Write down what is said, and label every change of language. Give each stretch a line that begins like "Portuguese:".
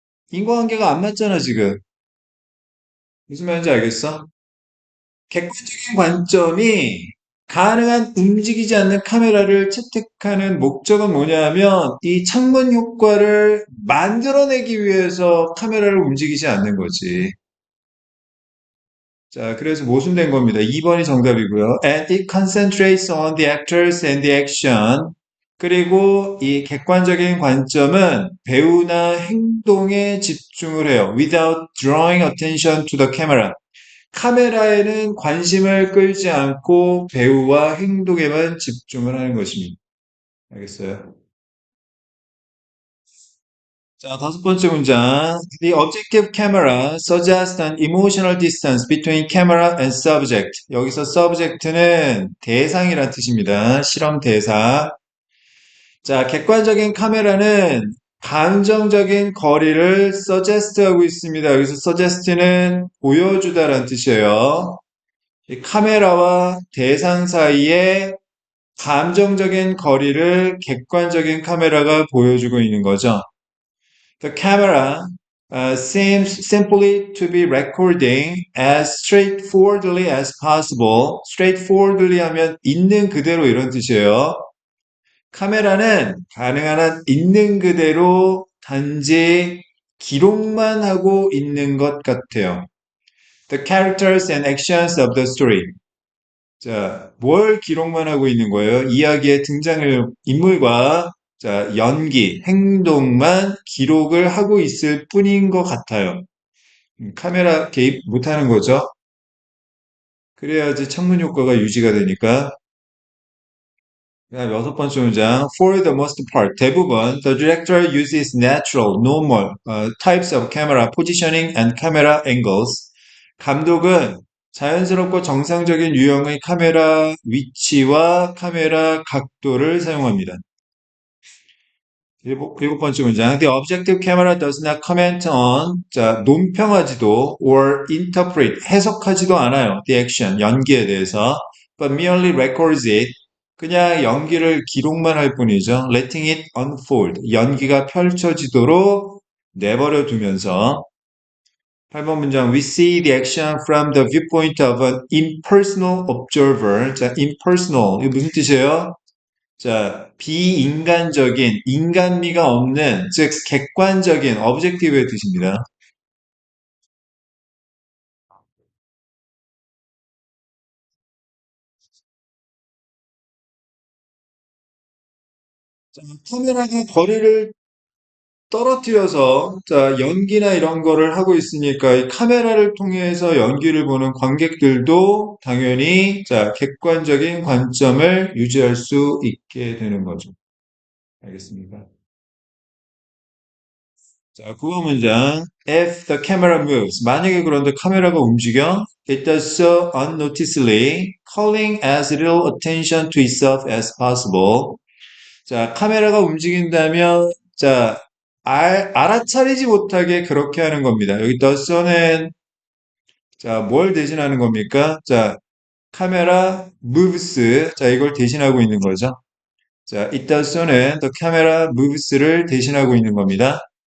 Korean: 인과관계가 안 맞잖아, 지금. 무슨 말인지 알겠어? 객관적인 관점이 가능한 움직이지 않는 카메라를 채택하는 목적은 뭐냐면 이 창문 효과를 만들어내기 위해서 카메라를 움직이지 않는 거지. 자, 그래서 모순된 겁니다. 2번이 정답이고요.
English: And it concentrates on the actors and the action.
Korean: 그리고 이 객관적인 관점은 배우나 행동에 집중을 해요.
English: Without drawing attention to the camera.
Korean: 카메라에는 관심을 끌지 않고 배우와 행동에만 집중을 하는 것입니다. 알겠어요? 자, 다섯 번째 문장.
English: The objective camera suggests an emotional distance between camera and subject.
Korean: 여기서 subject는 대상이란 뜻입니다. 실험 대상. 자, 객관적인 카메라는 감정적인 거리를 suggest하고 있습니다. 여기서 suggest는 보여주다라는 뜻이에요. 이 카메라와 대상 사이에 감정적인 거리를 객관적인 카메라가 보여주고 있는 거죠.
English: The camera seems simply to be recording as straightforwardly as possible.
Korean: straightforwardly 하면 있는 그대로 이런 뜻이에요. 카메라는 가능한 한 있는 그대로 단지 기록만 하고 있는 것 같아요.
English: The characters and actions of the story.
Korean: 자, 뭘 기록만 하고 있는 거예요? 이야기의 등장을, 인물과, 자, 연기, 행동만 기록을 하고 있을 뿐인 것 같아요. 카메라 개입 못 하는 거죠? 그래야지 창문 효과가 유지가 되니까. 그다음 여섯 번째 문장.
English: For the most part, 대부분, the director uses natural, normal types of camera positioning and camera angles.
Korean: 감독은 자연스럽고 정상적인 유형의 카메라 위치와 카메라 각도를 사용합니다. 일곱 번째 문장.
English: The objective camera does not comment on, 자,
Korean: 논평하지도
English: or interpret,
Korean: 해석하지도 않아요.
English: The action,
Korean: 연기에 대해서.
English: But merely records it.
Korean: 그냥 연기를 기록만 할 뿐이죠.
English: Letting it unfold.
Korean: 연기가 펼쳐지도록 내버려 두면서 8번 문장.
English: We see the action from the viewpoint of an impersonal observer.
Korean: 자, impersonal. 이게 무슨 뜻이에요? 자, 비인간적인, 인간미가 없는, 즉, 객관적인, objective의 뜻입니다. 자, 카메라가 거리를 떨어뜨려서, 자, 연기나 이런 거를 하고 있으니까, 이 카메라를 통해서 연기를 보는 관객들도 당연히, 자, 객관적인 관점을 유지할 수 있게 되는 거죠. 알겠습니까? 자, 구호 문장.
English: If the camera moves.
Korean: 만약에 그런데 카메라가 움직여,
English: it does so unnoticedly, calling as little attention to itself as possible.
Korean: 자, 카메라가 움직인다면, 자, 알아차리지 못하게 그렇게 하는 겁니다. 여기 does so는, 자, 뭘 대신하는 겁니까? 자, 카메라 moves. 자, 이걸 대신하고 있는 거죠. 자,
English: it does so
Korean: 는
English: the camera moves
Korean: 를 대신하고 있는 겁니다.